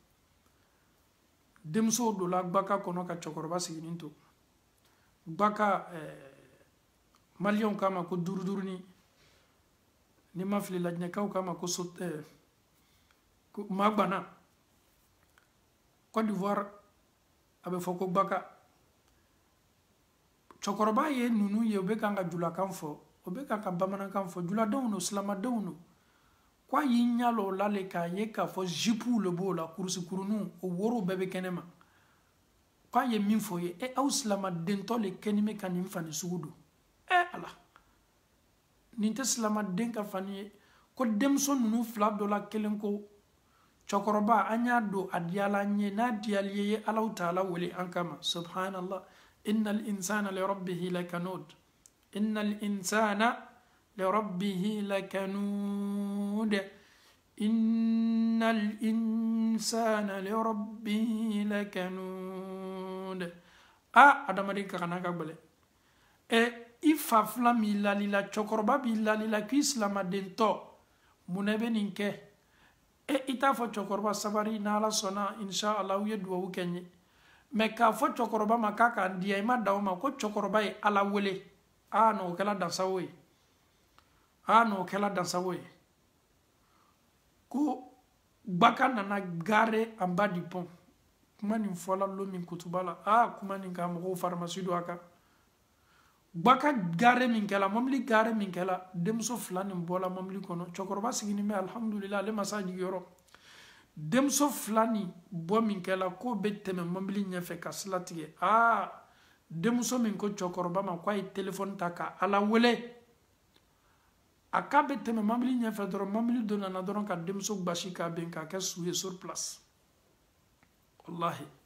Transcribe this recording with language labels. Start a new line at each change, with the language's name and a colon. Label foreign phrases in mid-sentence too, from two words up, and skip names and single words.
Bambara: denmuso donna gbaka kɔnɔ ka cɛkɔrɔba sigilen to gbaka maliyɛnw k'a ma ko durudurunin ni ma fili lajinɛkaw k'a ma ko magbana Côte d'Ivoire a bɛ fɔ ko gbaka cɛkɔrɔba ye ninnu ye u bɛ kan ka julakan fɔ u bɛ kan ka bamanankan fɔ juladenw no silamadenw no ko a y'i ɲɛ la o la le k'a ye k'a fɔ jipuw le b'o la kurusikuruniw o worow bɛɛ bɛ kɛnɛma ko a ye min fɔ ye aw silamadentɔ le kɛni bɛ ka nin fani sugu don ala nin tɛ silamaden ka fani ye ko denmuso ninnu fila dɔ la kelen ko cɛkɔrɔba an y'a don a diyala an ye n'a diyali ye alaw taala wele an kama
Arabic: سبحان الله إن الإنسان لربه لكنود إن الإنسان لربه لكنود إن الإنسان لربه لكنود
Bambara: adamaden ka kana ka gbɛlɛ i fa fila min lalila cɛkɔrɔba b'i lalila k'i silamadentɔ munna bɛ nin kɛ i t'a fɔ cɛkɔrɔba sabari n'ala sɔnna inshallah u ye duwawu kɛ n ye mais k'a fɔ cɛkɔrɔba ma k'a k'an diya i ma da o ma ko cɛkɔrɔba ye ala wele n'o kɛla dansago ye n'o kɛla dansago ye ko gbaka nana
French: gare en bas du pont
Bambara: kuma nin fɔla lo min kutuba la kuma nin ka mɔgɔw faramasi don a kan gbaka gare min kɛla mobili gare min kɛla denmuso fila nin bɔla mobili kɔnɔ cɛkɔrɔba siginin bɛ alhamdulillah ale ma s'a jigiyɔrɔ denmuso fila nin bɔ min kɛla k'o bɛ tɛmɛ mobili ɲɛfɛ ka sira tigɛ denmuso min ko cɛkɔrɔba ma k'a ye telefɔni ta ka ala wele a k'a bɛ tɛmɛ mobili ɲɛfɛ dɔrɔn mobili dɔ nana dɔrɔn ka denmuso gbasi k'a ben k'a kɛ su ye
French: sur place
Bambara: wallahi